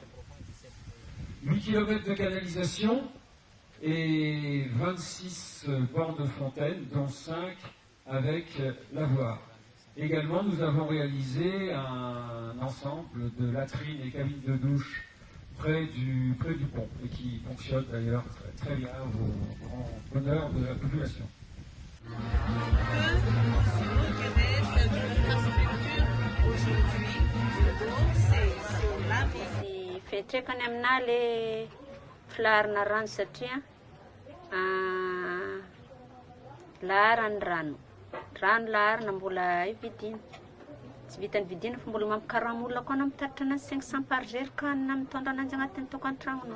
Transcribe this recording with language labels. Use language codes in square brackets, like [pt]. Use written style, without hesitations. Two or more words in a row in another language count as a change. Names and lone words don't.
[fr] 8 km de canalisation et 26 bornes de fontaine, dont 5 avec lavoir. Également, nous avons réalisé un ensemble de latrines et cabines de douche près du pont, et qui fonctionne d'ailleurs très bien au grand bonheur de la population. [mg] Fiantraikany aminahy le filaharana rano satria laharany rano laharana mbola hividiana tsy vitany vidina fa mbola mampikarama olona koa na mitaritra anazy 500 [fr] par jour [mg] ka na mitondra ananjy agnatin'ny tokantragnonao.